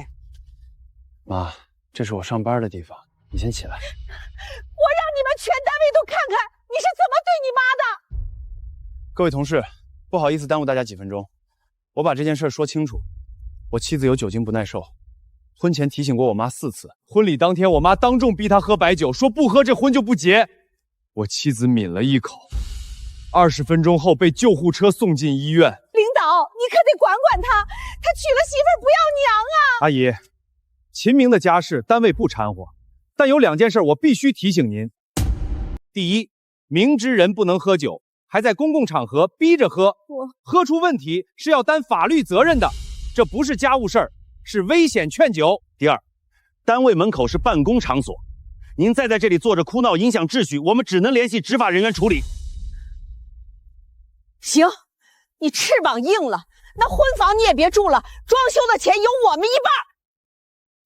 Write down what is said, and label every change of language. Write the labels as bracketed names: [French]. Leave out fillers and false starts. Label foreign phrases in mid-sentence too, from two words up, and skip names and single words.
[Chinese] 媽，這是我上班的地方，你先起來。我讓你們全單位都看看你是怎麼對你媽的。各位同事，不好意思耽誤大家幾分鐘，我把這件事說清楚。我妻子有酒精不耐受。婚前提醒過我媽4次，婚禮當天我媽當眾逼她喝白酒，說不喝這婚就不結。我妻子抿了一口，20分鐘後被救護車送進醫院。領導，你可得管管他，他娶了媳婦不要娘啊！阿姨，秦明的家事單位不摻和，但有2件事我必須提醒您。第一，明知人不能喝酒，還在公共場合逼着喝，喝出問題是要擔法律責任的，這不是家務事兒。是危險勸酒。第二，單位門口是辦公場所，您再在這裡坐着哭鬧影響秩序，我們只能聯繫執法人員處理。行，你翅膀硬了，那婚房你也別住了，裝修的錢有我們一半。